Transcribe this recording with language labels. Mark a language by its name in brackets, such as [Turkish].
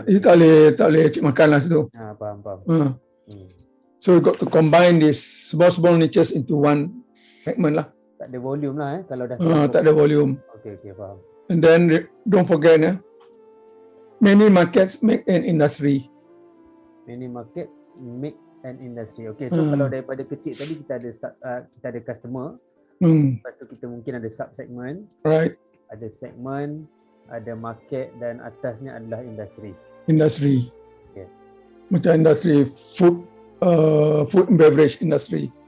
[English] You [Malay] tak boleh cik makan lah situ. Faham. [English] So you got to combine these small niches into one segment lah. [Malay] Tak ada volume lah kalau dah tak ada volume. Okay, faham. [English] And then don't forget many markets make an industry. Many markets make an industry. [Malay] Okay, so kalau daripada kecil tadi kita ada customer. Lepas tu kita mungkin ada sub segment. [English] Right. [Malay] Ada segment, ada market dan atasnya adalah industri. [English] Okay. [Malay] Macam industri [English] food and beverage industry.